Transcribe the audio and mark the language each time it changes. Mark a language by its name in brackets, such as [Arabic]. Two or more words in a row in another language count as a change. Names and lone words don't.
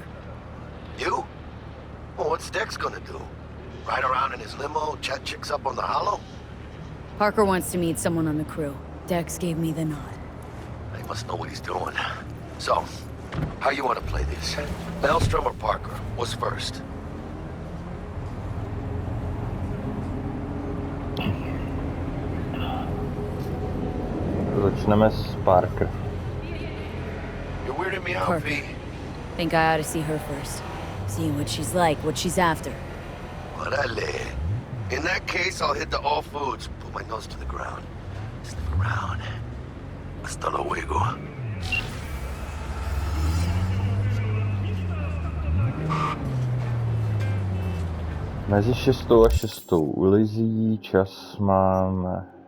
[English] You? Well, what's Dex gonna do? Ride around in his limo, chat chicks up on the hollow? Parker wants to meet someone on the crew. Dex gave me the nod. He must know what he's doing. So, how you want to play this? Maelstrom or Parker? What's first? [Czech] Začneme s Parker. [English] You're weirding me out, Parker. V. Think I ought to see her first. See what she's like, what she's after. Orale. In that case, I'll hit the all foods, put my nose to the ground. Sniff around. [Spanish] Hasta luego. [Czech] Mezi 6 a 6 ulizí, čas máme.